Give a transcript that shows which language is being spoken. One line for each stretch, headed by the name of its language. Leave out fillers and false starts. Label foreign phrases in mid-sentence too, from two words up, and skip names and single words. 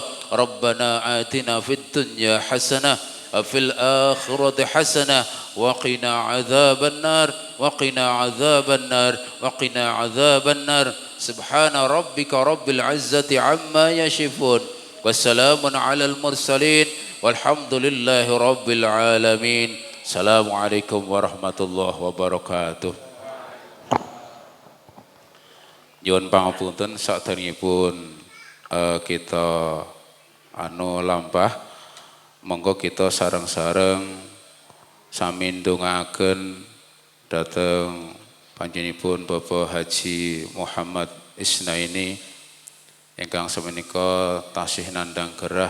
Arabic: ربنا آتنا في الدنيا حسنة وفي الآخرة حسنة وقنا عذاب النار وقنا عذاب النار وقنا عذاب النار. سبحان ربك رب العزة عما يصفون والسلام على المرسلين والحمد لله رب العالمين. السلام عليكم ورحمة الله وبركاته.
Javanese: Nyuwun pangapunten sakderengipun kita lampah, monggo kita sareng-sareng sami ndongaaken dhateng panjenenganipun Bapak Haji Muhammad Isnaini ingkang samenika tasih nandhang gerah.